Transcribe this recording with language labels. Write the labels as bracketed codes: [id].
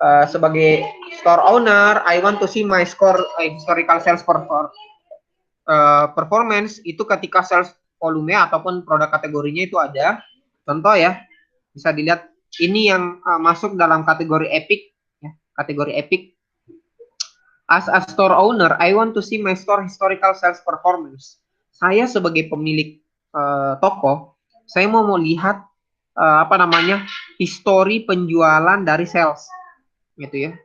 [id] Sebagai [en] store owner, I want to see my historical sales performance [id] itu ketika sales volume ataupun produk kategorinya itu ada. Contoh ya, bisa dilihat ini yang masuk dalam kategori epic. Kategori epic. [en] As a store owner, I want to see my store historical sales performance. [id] Saya sebagai pemilik toko, saya mau lihat histori penjualan dari sales, gitu ya.